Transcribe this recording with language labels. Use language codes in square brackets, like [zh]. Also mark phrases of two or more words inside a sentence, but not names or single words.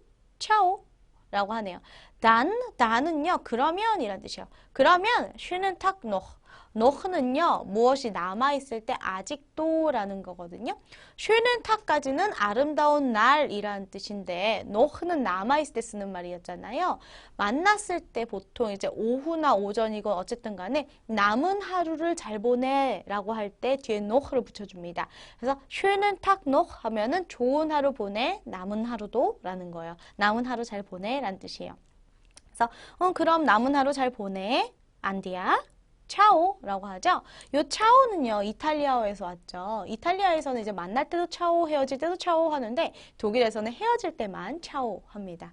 [de] Ciao. [ko] 라고 하네요. dan은요. 그러면 이란 뜻이에요. 그러면 [de] schönen Tag noch. [ko] noch는요. 무엇이 남아있을 때 아직도 라는 거거든요. [de] schönen Tag [ko] 까지는 아름다운 날이라는 뜻인데 noch는 남아있을 때 쓰는 말이었잖아요. 만났을 때 보통 이제 오후나 오전이건 어쨌든 간에 남은 하루를 잘 보내 라고 할 때 뒤에 noch를 붙여줍니다. 그래서 [de] schönen Tag noch [ko] 하면은 좋은 하루 보내, 남은 하루도 라는 거예요. 남은 하루 잘 보내 라는 뜻이에요. 그래서 그럼 남은 하루 잘 보내, 안디야. 차오라고 하죠. 요 차오는요, 이탈리아어에서 왔죠. 이탈리아에서는 이제 만날 때도 차오, 헤어질 때도 차오 하는데 독일에서는 헤어질 때만 차오 합니다.